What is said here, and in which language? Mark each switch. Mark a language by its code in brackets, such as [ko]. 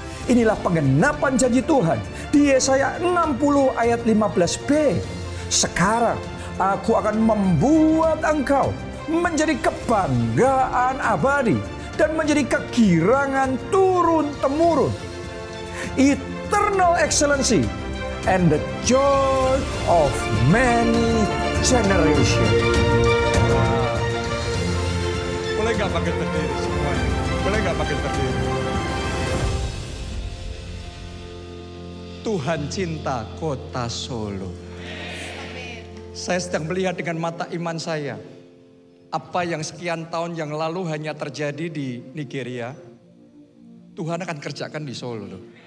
[id] Inilah penggenapan janji Tuhan di Yesaya 60 ayat 15b. Sekarang aku akan membuat engkau menjadi kebanggaan abadi dan menjadi kegirangan turun-temurun. [en] Eternal excellency and the joy of many generations. [id] Boleh gak pakai berdiri semuanya? Boleh gak pakai berdiri? Tuhan cinta kota Solo. Saya sedang melihat dengan mata iman saya. Apa yang sekian tahun yang lalu hanya terjadi di Nigeria, Tuhan akan kerjakan di Solo loh.